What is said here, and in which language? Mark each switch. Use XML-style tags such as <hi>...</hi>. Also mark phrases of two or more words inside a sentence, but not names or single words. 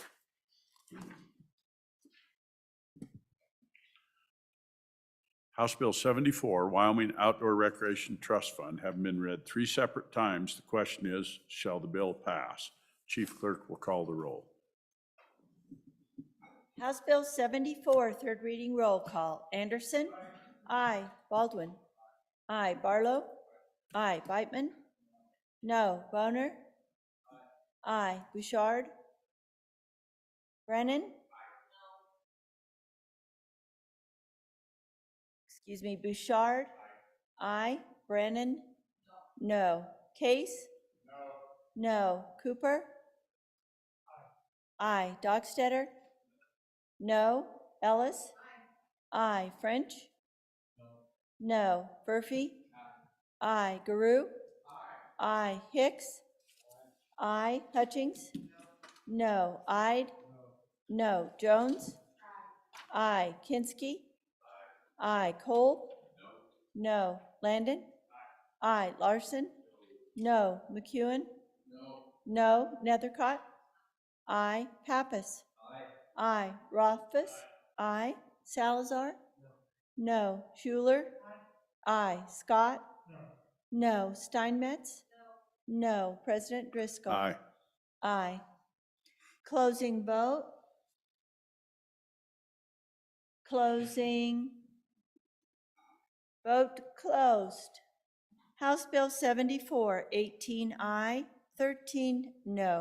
<en>House Bill 74, Wyoming Outdoor Recreation Trust Fund, having been read 3 separate times. The question is, shall the bill pass? Chief Clerk will call the roll. House Bill 74, third reading roll call. Anderson? Aye. Baldwin? Aye. Barlow? Aye. Beitman? No. Boner? Aye. Bouchard? Brennan? Excuse me, Bouchard? Aye. Brennan? No. Case? No. Cooper? Aye. Dockstetter? No. Ellis? Aye. French? No. Murphy? Aye. Guru? Aye. Hicks? Aye. Hutchings? No. Ide? No. Jones? Aye. Kinski? Aye. Cole? No. Landon? Aye. Larson? No. McEwen? No. Nethercott? Aye. Pappas? Aye. Rothfuss? Aye. Salazar? No. Schuler? Aye. Scott? No. Steinmetz? No. President Driscoll? Aye. Aye. Closing vote. Closing. Vote closed. House Bill 74, 18 aye, 13 no.</en>